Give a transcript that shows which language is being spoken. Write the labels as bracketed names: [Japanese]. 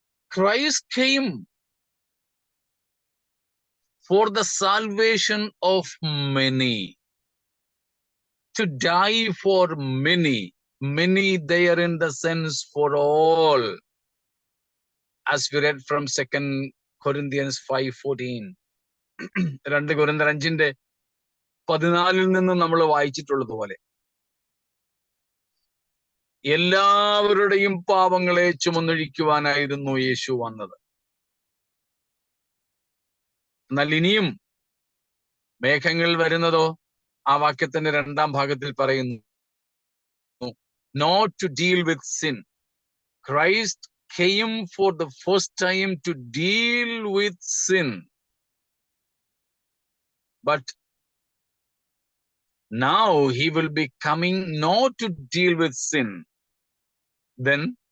[English] Christ came for the salvation of many, to die for many. Many there in the sense for all, as we read from 2 Corinthians 5:14. [Malayalam] 2 കൊരിന്ത്യർ 5:14 നിന്ന് നമ്മൾ വായിച്ചിട്ടുള്ളതുപോലെ എല്ലാവരുടെയും പാപങ്ങളെ ചുമന്നൊഴിക്കുവാനായിരുന്നു യേശു വന്നത്. എന്നാൽ ഇനിയും മേഘങ്ങൾ വരുന്നതോ ആ വാക്യത്തിന്റെ 2-ാം ഭാഗത്തിൽ പറയുന്നു, [English] not to deal with sin. Christ came for the first time to deal with sin. But now he will be coming not to deal with sin, then